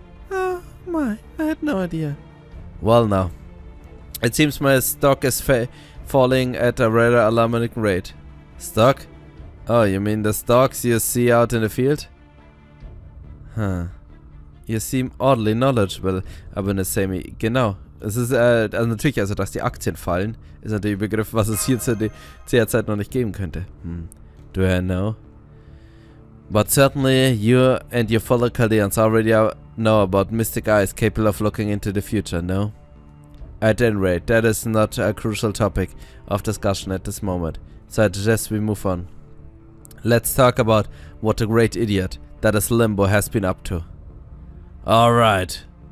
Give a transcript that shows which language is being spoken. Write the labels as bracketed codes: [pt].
[en] Oh my, I had no idea. Well now, it seems my stock is falling at a rather alarming rate. Stock? Oh, you mean the stocks you see out in the field? Huh. You seem oddly knowledgeable, Abenosemi. [de] Genau. Es ist, also natürlich, also dass die Aktien fallen, ist natürlich ein Begriff, was es hier zu der Zeit noch nicht geben könnte. [en] Do I know? But certainly you and your fellow Chaldeans already know about mystic eyes capable of looking into the future, no? At any rate, that is not a crucial topic of discussion at this moment, so I suggest we move on. Let's talk about what the great idiot that is Limbo has been up to. Alright.